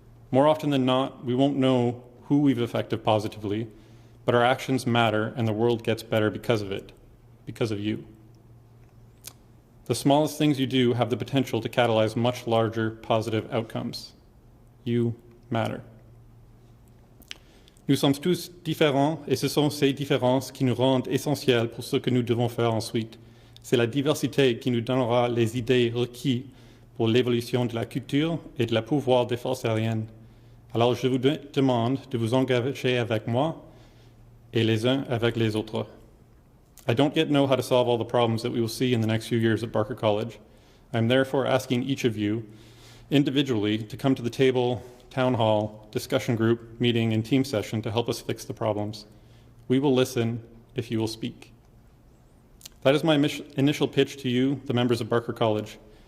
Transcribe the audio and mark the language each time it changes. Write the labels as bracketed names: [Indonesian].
[English] More often than not, we won't know who we've affected positively, but our actions matter and the world gets better because of it, because of you. The smallest things you do have the potential to catalyze much larger positive outcomes. You matter. [French] Nous sommes tous différents et ce sont ces différences qui nous rendent essentiels pour ce que nous devons faire ensuite. C'est la diversité qui nous donnera les idées requises pour l'évolution de la culture et de la pouvoir des forces aériennes. Alors je vous demande de vous engager avec moi et les uns avec les autres. [English] I don't yet know how to solve all the problems that we will see in the next few years at Barker College. I am therefore asking each of you individually to come to the table, town hall, discussion group, meeting, and team session to help us fix the problems. We will listen if you will speak. That is my initial pitch to you, the members of Barker College.